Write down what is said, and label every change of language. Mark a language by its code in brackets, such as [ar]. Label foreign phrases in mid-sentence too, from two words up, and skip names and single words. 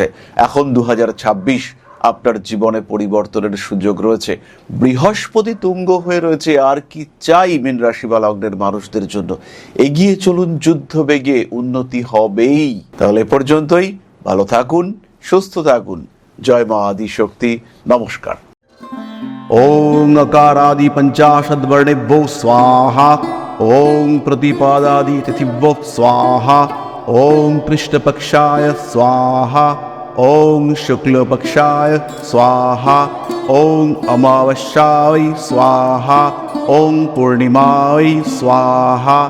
[bn] এখন 2026, আপনার জীবনে পরিবর্তনের সুযোগ রয়েছে। বৃহস্পতি তুঙ্গ হয়ে রয়েছে, আর কি চাই মীন রাশি বা লগ্নের মানুষদের জন্য? এগিয়ে চলুন যুদ্ধ বেগে, উন্নতি হবেই। তাহলে এ পর্যন্তই, ভালো থাকুন, সুস্থ থাকুন। জয় মা আদি শক্তি। নমস্কার। [sa] ओम अकारादि पंचाशद वर्णेभ्यो स्वाहा। ओम प्रतिपादादि तिथिभ्यो स्वाहा। ओम कृष्णपक्षाय स्वाहा। ওং শুক্লপক্ষায় স্বাহা, ওং অমাবস্যায় স্বাহা, ওং পূর্ণিমায় স্বাহা।